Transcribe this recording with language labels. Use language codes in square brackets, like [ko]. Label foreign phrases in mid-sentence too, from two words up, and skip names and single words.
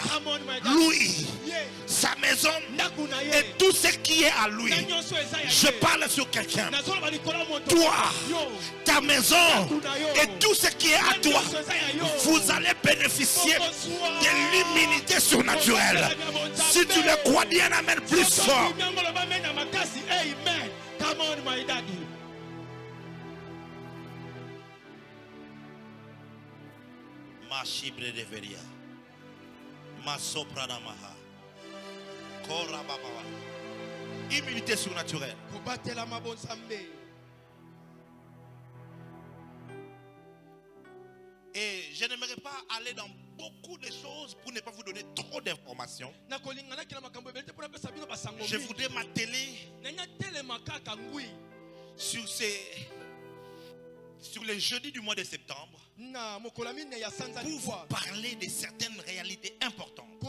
[fr] Lui, sa maison et tout ce qui est à lui. Je parle sur quelqu'un. Toi, ta maison et tout ce qui est à toi, vous allez bénéficier de l'immunité surnaturelle. Si tu le crois, dis un amen plus fort. [en] Come on, my daddy. Ma chibre de veria. Ma soprana maha. Kora baba. [fr] Immunité surnaturelle. Et je n'aimerais pas aller dans beaucoup de choses pour ne pas vous donner trop d'informations. Je voudrais m'atteler sur les jeudis du mois de septembre pour vous parler de certaines réalités importantes.